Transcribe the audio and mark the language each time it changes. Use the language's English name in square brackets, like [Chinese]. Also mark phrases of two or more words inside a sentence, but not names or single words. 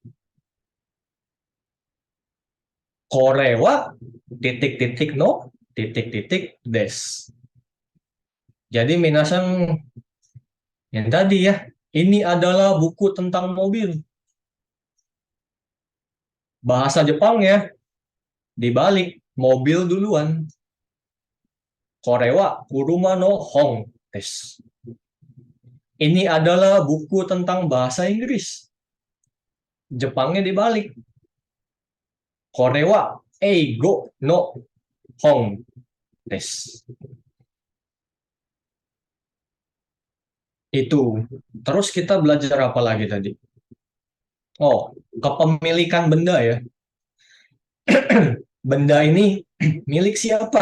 [Japanese] これは titik-titik no titik-titik des. [Indonesian] Jadi minasan yang tadi ya, ini adalah buku tentang mobil. Bahasa Jepang ya, dibalik mobil duluan. [Japanese] これは車の本です. [Indonesian] Ini adalah buku tentang bahasa Inggris. Jepangnya dibalik. [Japanese] これは英語の本です. [Indonesian] Itu. Terus kita belajar apa lagi tadi? Oh, kepemilikan benda ya. Benda ini milik siapa?